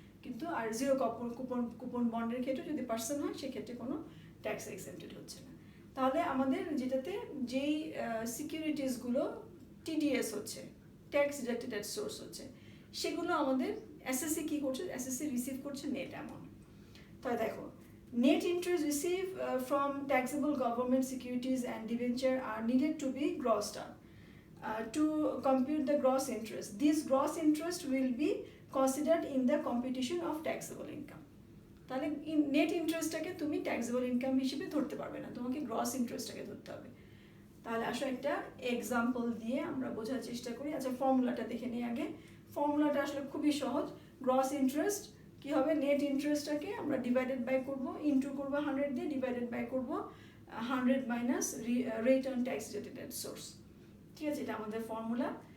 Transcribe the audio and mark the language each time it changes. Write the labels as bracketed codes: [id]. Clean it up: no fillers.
[bn] কিন্তু আর zero coupon বন্ডের ক্ষেত্রে যদি পার্সন হয়, সেক্ষেত্রে কোনো ট্যাক্স এক্সেম্পটেড হচ্ছে না। তাহলে আমাদের যেটাতে যেই সিকিউরিটিসগুলো টিডিএস হচ্ছে, ট্যাক্স ডিডাক্টেড অ্যাট সোর্স হচ্ছে, সেগুলো আমাদের এসএসসি কী করছে, এসএসসি রিসিভ করছে নেট অ্যামাউন্ট। তাহলে দেখো, [en] net interest received from taxable government securities and debenture are needed to be grossed up to compute the gross interest. This gross interest will be considered in the computation of taxable income. [bn] তাহলে net ইন্টারেস্টটাকে তুমি taxable income হিসেবে ধরতে পারবে না, তোমাকে gross ইন্টারেস্টটাকে ধরতে হবে। তাহলে আসলে একটা এক্সাম্পল দিয়ে আমরা বোঝার চেষ্টা করি। আচ্ছা, ফর্মুলাটা দেখে নিই আগে। ফর্মুলাটা আসলে খুবই সহজ। গ্রস ইন্টারেস্ট কী হবে, নেট ইন্টারেস্টটাকে আমরা ডিভাইডেড বাই করবো, ইন্টু করবো 100 দিয়ে, ডিভাইডেড বাই করবো 100 minus rate on tax deducted at source, ঠিক আছে। এটা আমাদের ফর্মুলা।